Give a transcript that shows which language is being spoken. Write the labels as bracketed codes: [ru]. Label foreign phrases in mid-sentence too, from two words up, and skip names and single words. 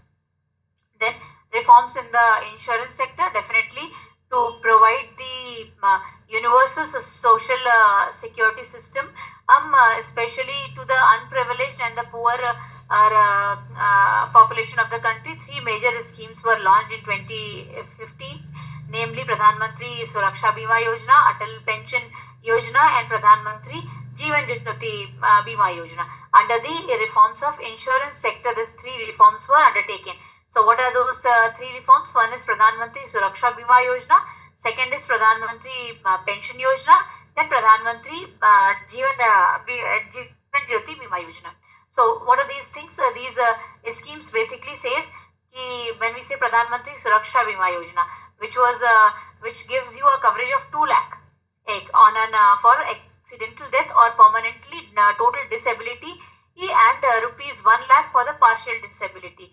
[en] Then reforms in the insurance sector, definitely to provide the universal social security system, especially to the unprivileged and the poor population of the country. Three major schemes were launched in 2015, namely Pradhan Mantri Suraksha Bima Yojana, Atal Pension Yojana, and Pradhan Mantri Jeevan Jyoti Bima Yojana. Under the reforms of insurance sector, these three reforms were undertaken. So what are those three reforms? One is Pradhan Mantri Suraksha Bima Yojana, second is Pradhan Mantri Pension Yojana, then Pradhan Mantri Jeevan Jyoti Bima Yojana. So what are these things? These schemes basically says when we say Pradhan Mantri Suraksha Bima Yojana, which gives you a coverage of 2 lakh on for accidental death or permanently total disability, and rupees 1 lakh for the partial disability.